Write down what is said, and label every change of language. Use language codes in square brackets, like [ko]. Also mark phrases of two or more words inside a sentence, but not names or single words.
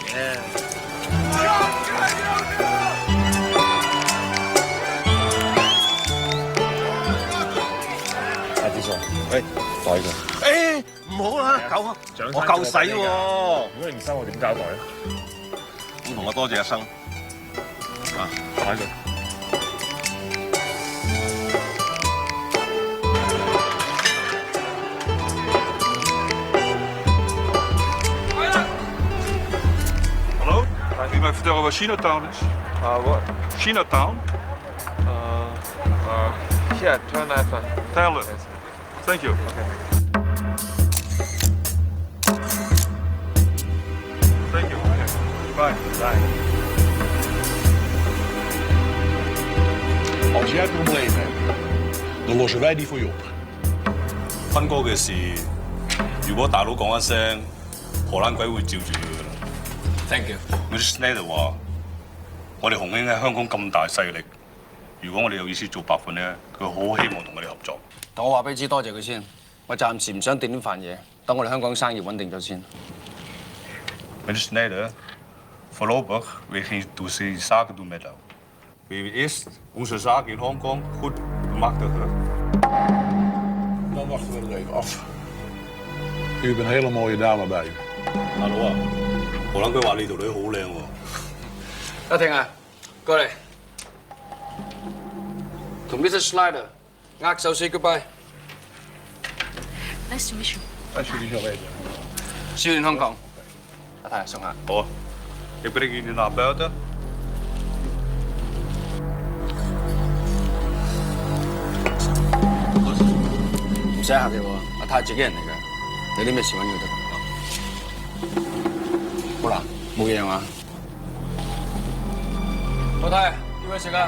[yue] 阿智叔，袋佢。唔好啦，我夠使喎。如果你唔收，我點交代啊？咁同我多謝阿生。啊，擺佢。 [nl] Hallo? Kun je mij vertellen waar Chinatown is? [en] What? Chinatown? Yeah, turn left. Tell it. Thank you. Thank you. Bye. Bye. [nl] Als jij problemen hebt, dan lossen wij die voor je op. [yue] 坤哥嘅事，如果大佬講一聲，荷蘭鬼會照住佢噶啦。 [en] Thank you。 [yue] Mr. Snyder 話：我哋紅興喺香港咁大勢力，如果我哋有意思做白粉咧，佢好希望同我哋合作。但我話俾你知，多謝佢先。我暫時唔想掂呢飯嘢，等我哋香港生意穩定咗先。 [nl] Meneer Snijder, voorlopig weer geen zaken doen met jou. We willen eerst onze zaken in Hongkong goed bemachtigen. Dan wachten we er even af. U hebt een hele mooie dame bij u. [yue] 大佬啊，荷蘭佢話你條女好靚喎。阿婷啊，過嚟，同 Mr. Snyder 握手 [en] say goodbye。 Nice to meet you。 [nl] Alsjeblieft wel weten. [en] See you in Hong Kong。 [yue] 阿太上下。好， [nl] ik breng jullie naar buiten。 [yue] 唔使客氣喎，阿太自己人嚟嘅，有啲咩事揾佢得。好啦，冇嘢嘛。老太，要咩食啊？